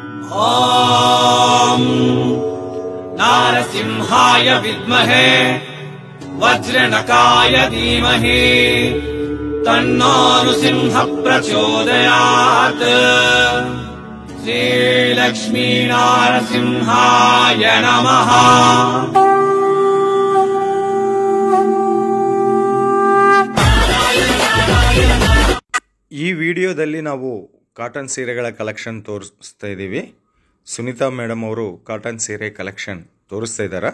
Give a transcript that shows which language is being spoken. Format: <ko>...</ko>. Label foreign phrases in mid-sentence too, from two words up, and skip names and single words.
<sa>ॐ नारसिंहाय विद्महे वज्रनकाय धीमहि तन्नो नृसिंह प्रचोदयात्। श्रीलक्ष्मी नारसिंहाय नमः।</sa> <kn>ಈ ವಿಡಿಯೋದಲ್ಲಿ ನಾವು ಕಾಟನ್ ಸೀರೆಗಳ ಕಲೆಕ್ಷನ್ ತೋರಿಸ್ತಾ ಇದ್ದೀವಿ. ಸುನೀತಾ ಮೇಡಮ್ ಅವರು ಕಾಟನ್ ಸೀರೆ ಕಲೆಕ್ಷನ್ ತೋರಿಸ್ತಾ ಇದ್ದಾರೆ.</kn>